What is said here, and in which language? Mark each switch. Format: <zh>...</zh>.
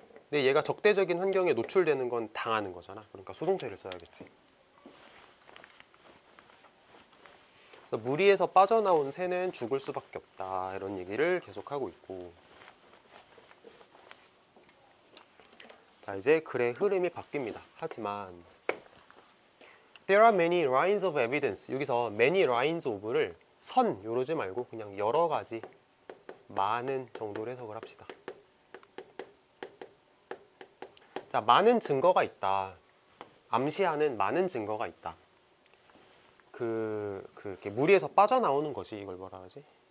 <ko>근데 얘가 적대적인 환경에 노출되는 건 당하는 거잖아. 그러니까 수동태를 써야겠지. 그래서 무리에서 빠져나온 새는 죽을 수밖에 없다. 이런 얘기를 계속하고 있고. 자, 이제 글의 흐름이 바뀝니다. 하지만</ko> <en>There are many lines of evidence.</en> <ko>여기서</ko> <en>many lines of</en> <ko>를 선 이러지 말고 그냥 여러 가지, 많은 정도로 해석을 합시다. 자, 많은 증거가 있다. 암시하는 많은 증거가 있다. 이렇게 무리에서 빠져나오는 거지. 이걸 뭐라 하지?</ko>